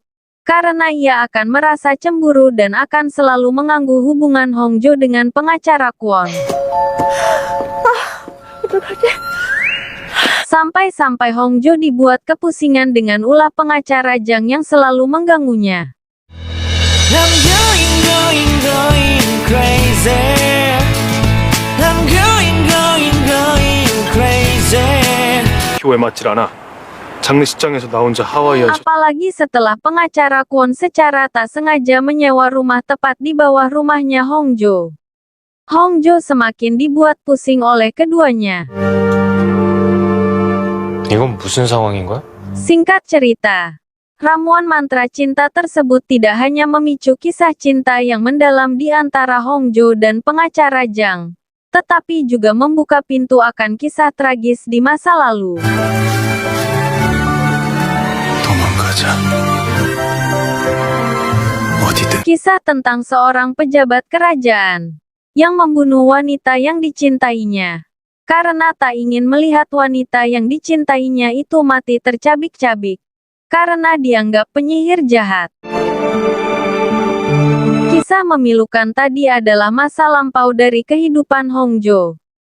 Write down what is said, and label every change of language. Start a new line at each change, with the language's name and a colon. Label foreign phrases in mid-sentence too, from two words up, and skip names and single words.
Indonesian: Karena ia akan merasa cemburu dan akan selalu mengganggu hubungan Hongjo dengan pengacara Kwon. Sampai-sampai Hongjo dibuat kepusingan dengan ulah pengacara Zhang yang selalu mengganggunya.
English: I'm going crazy. I'm going crazy.
Korean: 교회 맞질 않아. 장례식장에서 나 혼자 하와이안.
Indonesian: Apalagi setelah pengacara Kwon secara tak sengaja menyewa rumah tepat di bawah rumahnya Hongjo. Hongjo semakin dibuat pusing oleh keduanya.
Korean: 이건 무슨 상황인 거야?
Indonesian: Singkat cerita, ramuan mantra cinta tersebut tidak hanya memicu kisah cinta yang mendalam di antara Hongjo dan pengacara Zhang, tetapi juga membuka pintu akan kisah tragis di masa lalu.
Korean: 도망가자. 어디든.
Indonesian: Kisah tentang seorang pejabat kerajaan yang membunuh wanita yang dicintainya karena tak ingin melihat wanita yang dicintainya itu mati tercabik-cabik karena dianggap penyihir jahat. Kisah memilukan tadi adalah masa lampau dari kehidupan Hongjo.